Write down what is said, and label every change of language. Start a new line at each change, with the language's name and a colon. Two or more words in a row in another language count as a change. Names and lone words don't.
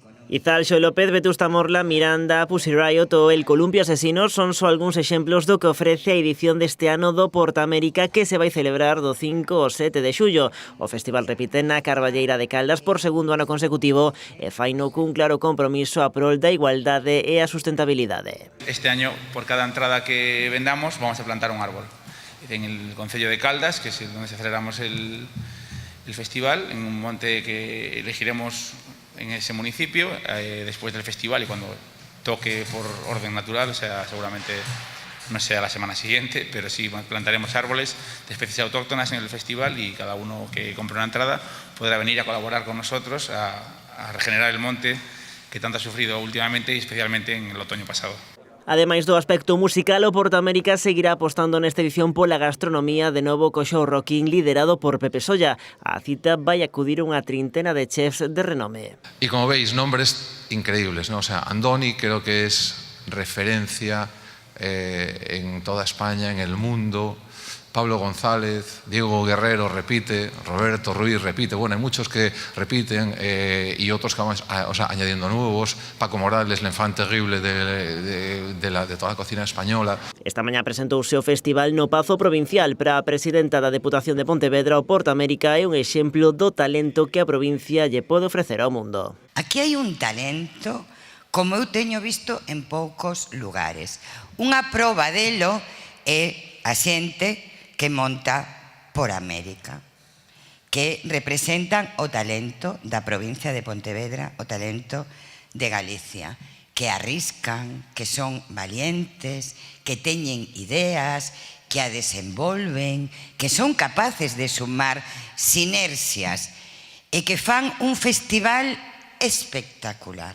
Galician: Izal, Xoe López, Vetusta Morla, Miranda, Pussy Riot ou El Columpio Asesinos son só algúns exemplos do que ofrece a edición deste ano do Portamérica que se vai celebrar do 5 ao 7 de xullo. O festival repite na Carballeira de Caldas por segundo ano consecutivo e faino cun claro compromiso a prol da igualdade e a sustentabilidade.
Spanish: Este año, por cada entrada que vendamos, vamos a plantar un árbol. En el concello de Caldas, que es donde celebramos el festival, en un monte que elegiremos en ese municipio después del festival y cuando toque por orden natural, o sea, seguramente no sea la semana siguiente, pero sí plantaremos árboles de especies autóctonas en el festival y cada uno que compre una entrada podrá venir a colaborar con nosotros a regenerar el monte que tanto ha sufrido últimamente y especialmente en el otoño pasado.
Galician: Ademais do aspecto musical, o Portamérica seguirá apostando nesta edición pola gastronomía de novo co show rocking liderado por Pepe Solla. A cita vai acudir unha trintena de chefs de renome.
Spanish: Y como veis, nombres increíbles, ¿no? O sea, Andoni creo que es referencia en toda España, en el mundo. Pablo González, Diego Guerrero repite, Roberto Ruiz repite, bueno, hay muchos que repiten y otros que vamos añadiendo nuevos. Paco Morales,
French: l'enfant terrible
Spanish: de toda la cocina española.
Galician: Esta mañá presentouse o festival no Pazo Provincial. Para a presidenta da Deputación de Pontevedra, o Portamérica é un exemplo do talento que a provincia lle pode ofrecer ao mundo. Aquí hai un talento como eu teño visto en poucos lugares. Unha proba delo é a xente que monta por América, que representan o talento da provincia de Pontevedra, o talento de Galicia, que arriscan, que son valientes, que teñen ideas, que a desenvolven, que son capaces de sumar sinerxias e que fan un festival espectacular.